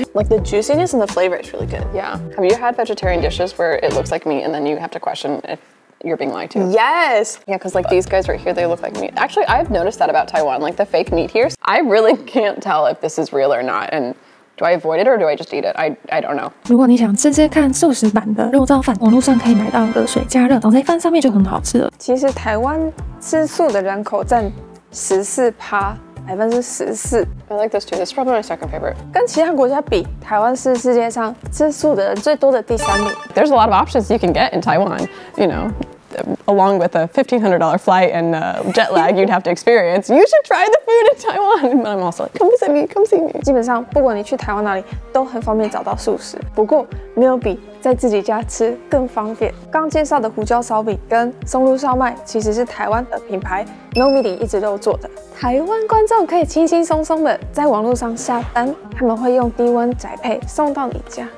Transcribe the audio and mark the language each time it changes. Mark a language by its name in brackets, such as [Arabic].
[English] Like the juiciness and the flavor is really good. Yeah. Have you had vegetarian dishes where it looks like meat and then you have to question if you're being lied to? Yes! Yeah, because like these guys right here, they look like meat. Actually, I've noticed that about Taiwan, like the fake meat here. I really can't tell if this is real or not, and do I avoid it or do I just eat it? I don't know. [Chinese] 如果你想吃吃看素食版的肉燥饭，网络上可以买到热水加热，倒在饭上面就很好吃了。其实台湾吃素的人口占14%，14%。 [English] I like this too. This is probably my second favorite. [Chinese] 跟其他国家比，台湾是世界上吃素的人最多的第3名。 [English] There's a lot of options you can get in Taiwan, you know. Along with a $1,500 flight and jet lag you'd have to experience, you should try the food in Taiwan. But I'm also like, come visit me, come see me. [Chinese] 基本上，不管你去台湾哪里，都很方便找到素食。不过，没有比在自己家吃更方便。刚介绍的胡椒烧饼跟松露烧麦，其实是台湾的品牌 MEATING 一植肉做的。台湾观众可以轻轻松松的在网络上下单，他们会用低温宅配送到你家。